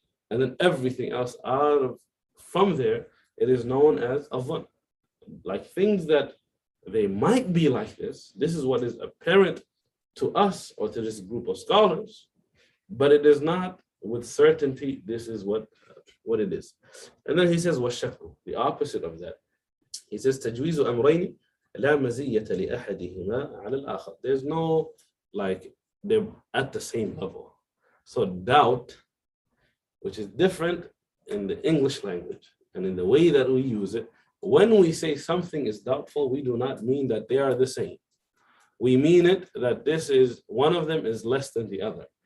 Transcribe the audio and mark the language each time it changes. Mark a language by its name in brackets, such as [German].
[English] And then everything else from there, it is known as al-dhann. Like things that they might be like this is what is apparent to us or to this group of scholars, but it is not with certainty this is what it is. And then he says, وَالشَّكُّ, the opposite of that. He says, [Arabic] تَجْوِيزُ أَمْرَيْنِ لَا مَزِيَّةَ لِأَحَدِهِمَا عَلَى الْآخَرِ. [English] There's no, like, they're at the same level. So doubt, which is different in the English language and in the way that we use it, when we say something is doubtful, we do not mean that they are the same. We mean it that this is, one of them is less than the other.